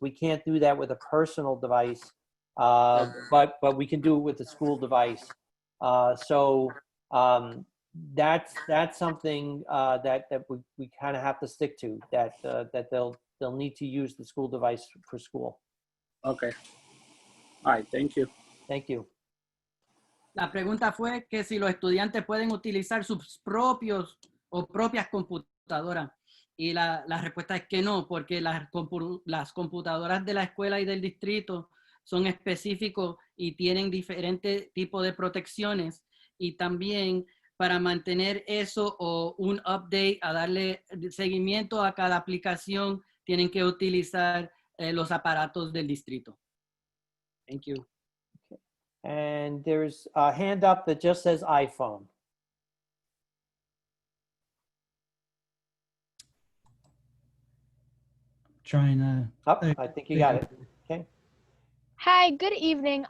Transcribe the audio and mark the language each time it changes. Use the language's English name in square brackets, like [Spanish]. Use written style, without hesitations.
[English] We can't do that with a personal device, but we can do it with a school device. So that's something that we kind of have to stick to. That they'll need to use the school device for school. Okay. All right, thank you. Thank you. [Spanish] La pregunta fue que si los estudiantes pueden utilizar sus propios o propias computadoras. Y la respuesta es que no, porque las computadoras de la escuela y del distrito son específicos y tienen diferentes tipos de protecciones. Y también para mantener eso o un update, a darle seguimiento a cada aplicación, tienen que utilizar los aparatos del distrito. [English] Thank you. Okay. And there's a hand up that just says iPhone. Trying to. Oh, I think you got it. Okay. Hi, good evening.